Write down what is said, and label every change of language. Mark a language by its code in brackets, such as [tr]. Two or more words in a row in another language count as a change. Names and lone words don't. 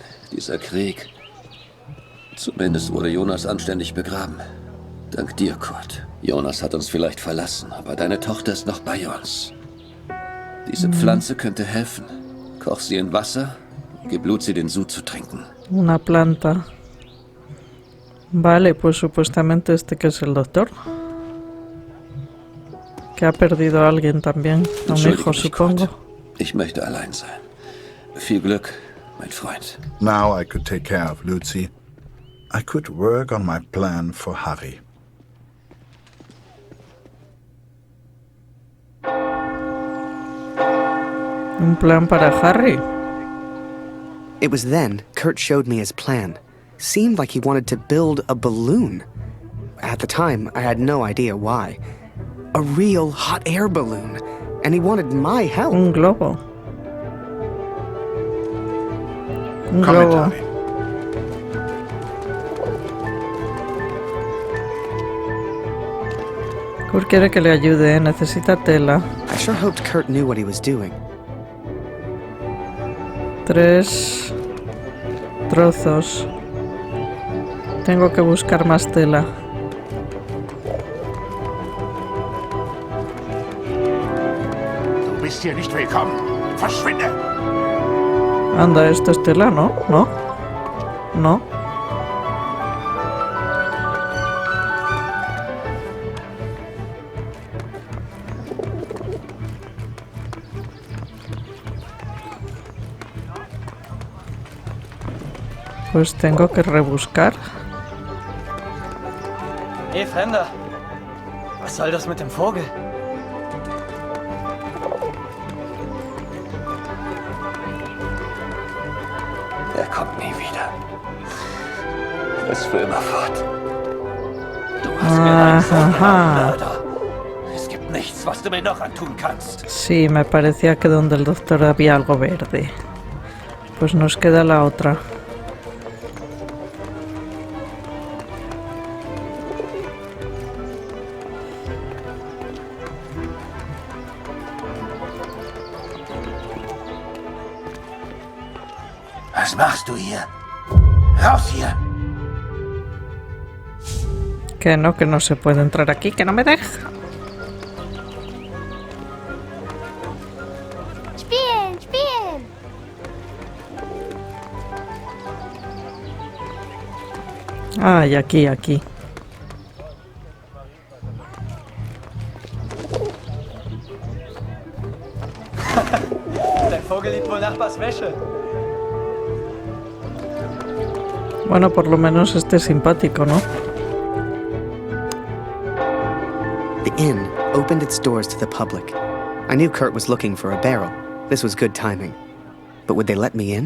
[de] Dieser Krieg. Zumindest wurde Jonas anständig begraben. Dank dir, Kurt. Jonas hat uns vielleicht verlassen, aber deine Tochter ist noch bei uns. Diese Pflanze könnte helfen. Koch sie in Wasser, gib Lucy den Sud zu trinken. [es] Una planta. Vale, pues supuestamente este que es el doctor. Que ha perdido a alguien también. A un hijo, supongo. [de] Ich möchte allein sein. Viel Glück, mein Freund. [en] Now I could take care of Lucy. I could work on my plan for Harry. [es] Un plan para Harry. [en] It was then Kurt showed me his plan. Seemed like he wanted to build a balloon. At the time, I had no idea why. A real hot air balloon. And he wanted my help. [es] Un globo. Un globo. Kurt quiere que le ayude, necesita tela. I sure hoped Kurt knew what he was doing. 3 trozos. Tengo que buscar más tela. [de] Du bist hier nicht willkommen. Verschwinde! [es] Anda, esto es tela, ¿no? ¿No? ¿No? Pues tengo que rebuscar. [de] Hey, Fremder! Was soll das mit dem Vogel? Er kommt nie wieder. Er ist für immer fort. Du hast mir Angst eingeladen, Mörder. Es gibt nichts, was du mir noch antun kannst. [es] Sí, me parecía que donde el doctor había algo verde. Pues nos queda la otra. [de] Was machst du hier? Raus hier! [es] Que no se puede entrar aquí, que no me deja. [de] Spielen, spielen! [es] Ay, aquí. [de] Der Vogel liebt wohl Nachbars Wäsche. [es] Bueno, por lo menos este es simpático, ¿no? [en] The inn opened its doors to the public. I knew Kurt was looking for a barrel. This was good timing. But would they let me in?